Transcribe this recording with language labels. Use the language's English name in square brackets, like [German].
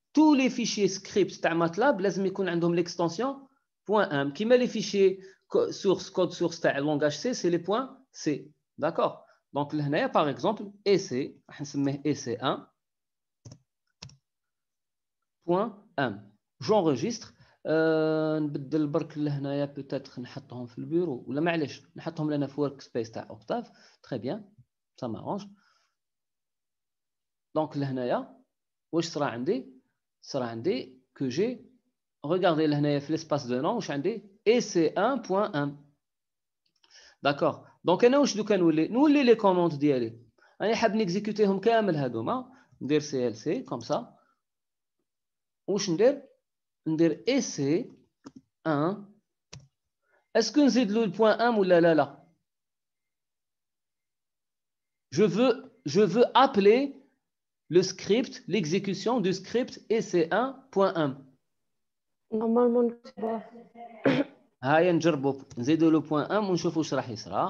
[French] Tous les fichiers scripts de MATLAB, [Arabic] لازم يكون عندهم [French] l'extension .m. Qui met les fichiers source, code source de langage C, c'est les .c. D'accord? Donc, là, par exemple, EC, EC1, .m. J'enregistre. [Arabic] نبدل برك لهنايا peut-être نحطهم في البيرو ولا معليش نحطهم لنا في ورك سبيس تاع اوكتاف [French] très bien ça m'arrange. [Arabic] donc لهنايا واش صرا عندي [French] que j'ai regardez [Arabic] لهنايا في [French] l'espace de nom [Arabic] واش عندي ec1.m. d'accord donc انا واش دوكا نولي لي كوموند ديالي انا حاب نيكزيكوتيهم كامل هذوما ندير clc [French] comme ça [Arabic] واش ندير EC1. [French] Est-ce que nous avons le point 1 ou là? Je veux appeler le script, l'exécution du script EC1.1. Normalement, [Arabic] نجربوا نزيدوا [French] le point 1 [Arabic] ونشوفوا واش راح يصرى.